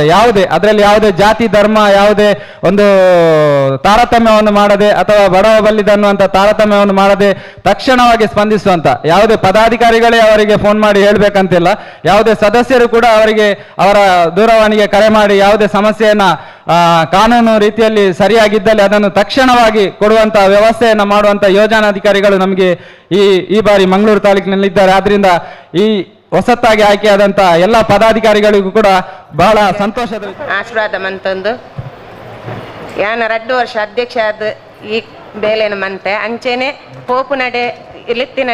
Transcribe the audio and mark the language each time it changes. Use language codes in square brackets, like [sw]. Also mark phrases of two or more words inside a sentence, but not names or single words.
[kn] ಅದರಲ್ಲಿ ಯಾವುದೇ ಜಾತಿ ಧರ್ಮ ಯಾವುದೇ ಒಂದು ತಾರತಮ್ಯವನ್ನು ಮಾಡದೆ ಅಥವಾ ಬಡವ ಬಲ್ಲಿದ ಅನ್ನುವಂಥ ತಾರತಮ್ಯವನ್ನು ಮಾಡದೆ ತಕ್ಷಣವಾಗಿ ಸ್ಪಂದಿಸುವಂತ, ಯಾವುದೇ ಪದಾಧಿಕಾರಿಗಳೇ ಅವರಿಗೆ ಫೋನ್ ಮಾಡಿ ಹೇಳ್ಬೇಕಂತಿಲ್ಲ, ಯಾವುದೇ ಸದಸ್ಯರು ಕೂಡ ಅವರ ದೂರವಾಣಿಗೆ ಕರೆ ಮಾಡಿ ಯಾವುದೇ ಸಮಸ್ಯೆಯನ್ನ ಕಾನೂನು ರೀತಿಯಲ್ಲಿ ಸರಿಯಾಗಿದ್ದಲ್ಲಿ ಅದನ್ನು ತಕ್ಷಣವಾಗಿ ಕೊಡುವಂತ ವ್ಯವಸ್ಥೆಯನ್ನು ಮಾಡುವಂತ ಯೋಜನಾಧಿಕಾರಿಗಳು ನಮಗೆ ಈ ಬಾರಿ ಮಂಗಳೂರು ತಾಲೂಕಿನಲ್ಲಿದ್ದಾರೆ. ಆದ್ರಿಂದ ಈ ಹೊಸತಾಗಿ ಆಯ್ಕೆಯಾದಂಥ ಎಲ್ಲ ಪದಾಧಿಕಾರಿಗಳಿಗೂ ಕೂಡ ಬಹಳ ಸಂತೋಷದ [tcy] ಆಶೀರ್ವಾದ ಮಂತಂದು ಯಾನ 2 ವರ್ಷ ಅಧ್ಯಕ್ಷ ಆದ ಈ ಬೇಲೆನ ಮಂತೆ ಅಂಚೆನೆ ಪೋಪು ನಡೆ ಲೆತ್ತಿ